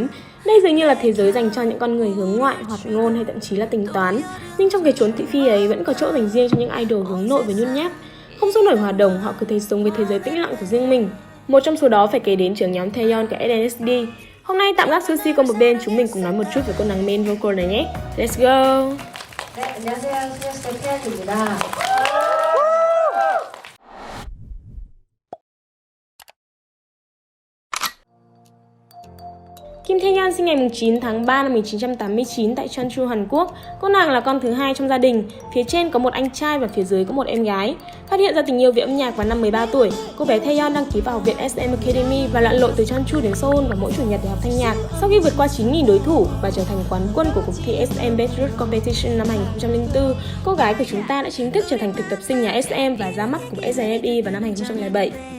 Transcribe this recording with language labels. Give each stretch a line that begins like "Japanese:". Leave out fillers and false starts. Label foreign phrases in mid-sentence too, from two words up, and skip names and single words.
Vietnamese: Đây dường như là thế giới dành cho những con người hướng ngoại, hoạt ngôn hay thậm chí là tính toán. Nhưng trong cái chốn thị phi ấy vẫn có chỗ dành riêng cho những idol hướng nội và nhút nhát. Không sôi nổi hòa đồng, họ cứ thấy sống với thế giới tĩnh lặng của riêng mình. Một trong số đó phải kể đến trưởng nhóm Taeyeon của SNSD. Hôm nay tạm gác sushi qua một bên, chúng mình cùng nói một chút về cô nàng
English: main vocal
Vietnamese: này nhé.
English: Let's go!
Korean: 네, 안녕하세요. 스웨스의 태연입니다.
Vietnamese: Kim Taeyeon sinh ngày 9 tháng 3 năm 1989 tại Jeonju, Hàn Quốc. Cô nàng là con thứ hai trong gia đình, phía trên có một anh trai và phía dưới có một em gái. Phát hiện ra tình yêu về âm nhạc vào năm 13 tuổi, cô bé Taeyeon đăng ký vào học viện SM Academy và lặn lội từ Jeonju đến Seoul vào mỗi chủ nhật để học thanh nhạc. Sau khi vượt qua 9.000 đối thủ và trở thành quán quân của cuộc thi SM Best Root Competition năm 2004, cô gái của chúng ta đã chính thức trở thành thực tập sinh nhà SM và ra mắt của SNSD vào năm 2007.